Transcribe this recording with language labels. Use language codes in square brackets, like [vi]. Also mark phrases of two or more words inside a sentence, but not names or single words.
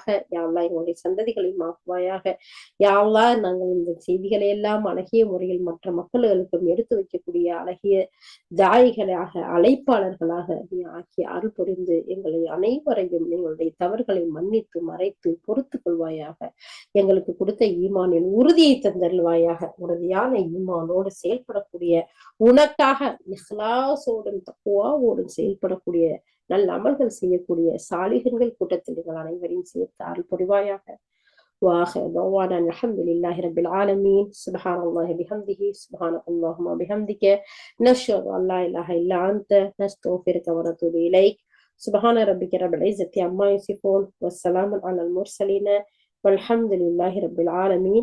[ar] يا الله [ta] எங்களுடைய சந்ததிகளையும் ஆக்குவாயாக. [ar] يا الله [ta] நாங்கள் இந்த செய்திகளை எல்லாம் அழகிய முறையில் மற்ற மக்களுக்கும் எடுத்து வைக்கக்கூடிய அழகிய தாயிகளாக அழைப்பாளர்களாக நீ ஆக்கி அருள் புரிந்து எங்களை அனைவரையும் எங்களுடைய தவறுகளை மன்னித்து மறைத்து பொறுத்துக் கொள்வாயாக. எங்களுக்கு கொடுத்த ஈமானின் உறுதியை தந்தருள்வாயாக. உறுதியான ஈமானோடு செயல்படக்கூடிய, உனக்காக இஹ்லாஸோடும் தக்வாவோடும் செயல்படக்கூடிய, நல்ல அமல்கள் செய்யக்கூடிய சாலிஹன்கள் கூட்டத்தில் எங்கள் அனைவரையும் சேர்த்து அருள் புரிவாயாக. [ar] وآخر دعوانا الحمد لله رب العالمين. سبحان الله بحمده سبحانك اللهم وبحمدك نشهد أن لا إله إلا أنت نستغفرك ونتوب إليك. سبحان ربك رب العزة عما يصفون والسلام على المرسلين والحمد لله رب العالمين.